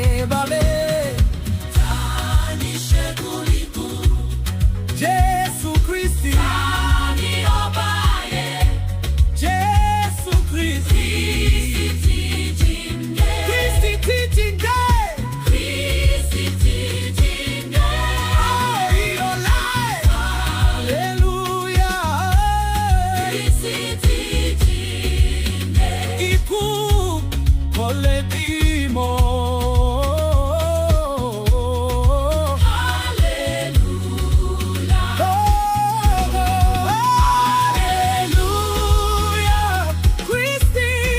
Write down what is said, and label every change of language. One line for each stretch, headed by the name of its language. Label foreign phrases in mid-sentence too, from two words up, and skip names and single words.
Yoruba: Bàbá. Ta ni ṣẹ́gun ikú? Jésù Kristi. Ta ni ọba ayé? Jésù Kristi. Kristi ti jíǹde. Kristi ti jíǹde. Kristi ti jíǹde.
English: Oh, he alive. Hallelujah.
Yoruba: Kristi ti jíǹde. Ikú kò lè bímọ. Hallelujah. Oh, oh, hallelujah. Kristi.